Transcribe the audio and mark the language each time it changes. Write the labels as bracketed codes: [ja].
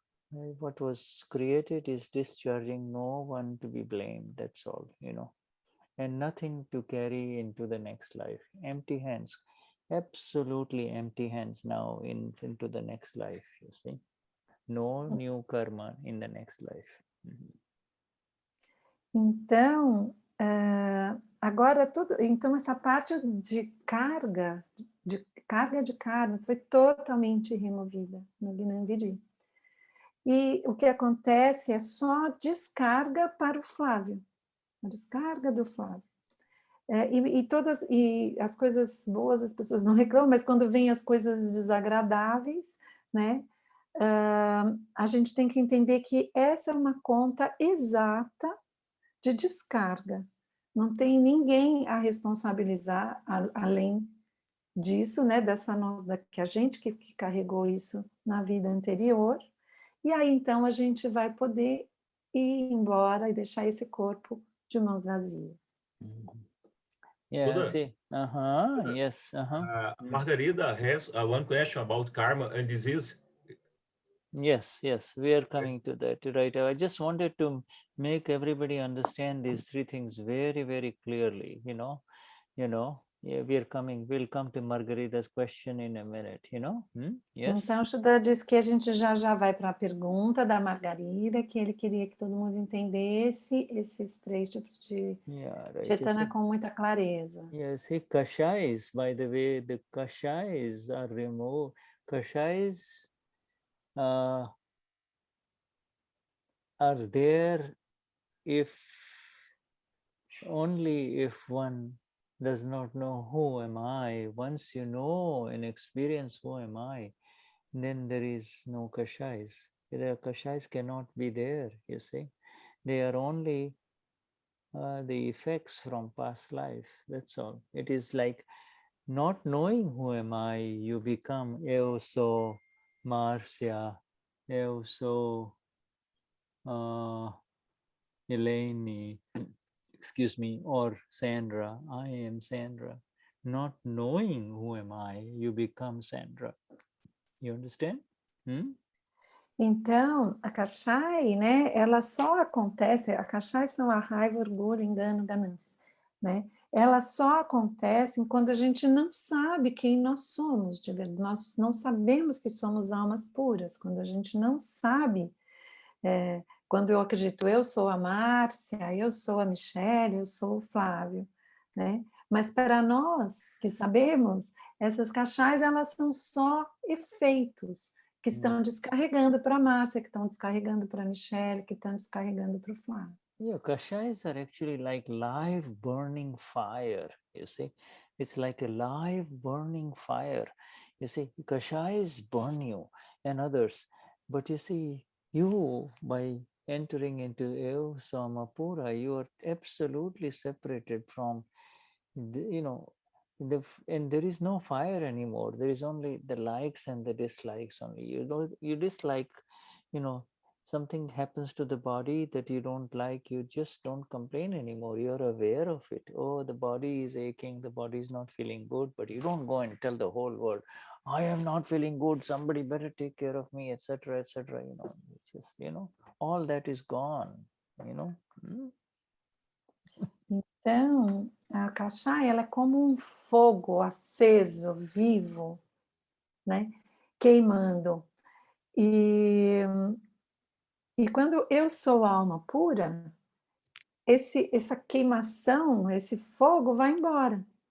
[en] What was created is discharging, no one to be blamed, that's all, and nothing to carry into the next life. Empty hands, absolutely empty hands now into the next life, you see. No new karma in the next life. [pt] Então, agora então essa parte de carga de karma foi totalmente removida no Gnani. E o que acontece é só descarga para o Flávio, a descarga do Flávio. E as coisas boas as pessoas não reclamam, mas quando vem as coisas desagradáveis, né? A gente tem que entender que essa é uma conta exata de descarga. Não tem ninguém a responsabilizar além disso, né? Que a gente que carregou isso na vida anterior. E aí então a gente vai poder ir embora e deixar esse corpo de mãos vazias. [en] Yeah, see. Yes. Margarida has one question about karma and disease. Yes, we are coming to that, right? I just wanted to make everybody understand these three things very, very clearly, Yeah, we'll come to Margarida's question in a minute, Yes. [pt] Então, Shuddha disse que a gente já vai para a pergunta da Margarida, que ele queria que todo mundo entendesse esses três tipos de Chetana com muita clareza. [en] Yes, kashais, by the way, the kashais are removed. Kashais are there only if one does not know who am I. Once you know and experience who am I, then there is no kashais. The kashais cannot be there, you see. They are only the effects from past life, that's all. It is like not knowing who am I, you become [pt] eu sou Marcia, eu sou Elaine, [en] excuse me, or Sandra, I am Sandra. Not knowing who am I, you become Sandra. You understand? [pt] Então, a Kashai, né, ela só acontece, a Kashai são a raiva, orgulho, engano, ganância, né? Elas só acontecem quando a gente não sabe quem nós somos, de verdade. Nós não sabemos que somos almas puras, quando a gente não sabe Quando eu acredito, eu sou a Márcia, eu sou a Michele, eu sou o Flávio, né? Mas para nós que sabemos, essas caixais, elas são só efeitos que estão descarregando para a Márcia, que estão descarregando para a Michele, que estão descarregando para o Flávio. [en] Yeah, kashais are actually like live burning fire, you see. It's like a live burning fire. You see, kashais burn you and others. But you see, you, by entering into Ev Samapura, you are absolutely separated from, you know, and there is no fire anymore. There is only the likes and the dislikes only. You know, you dislike, you know, something happens to the body that you don't like, you just don't complain anymore. You're aware of it. Oh, the body is aching, the body is not feeling good, but you don't go and tell the whole world, I am not feeling good, somebody better take care of me, etc., etc. You know, it's just, you know, all that is gone, you know. [pt] Então, a caixai, ela é como um fogo aceso, vivo, né? Queimando. E quando eu sou alma pura, essa queimação, esse fogo vai embora.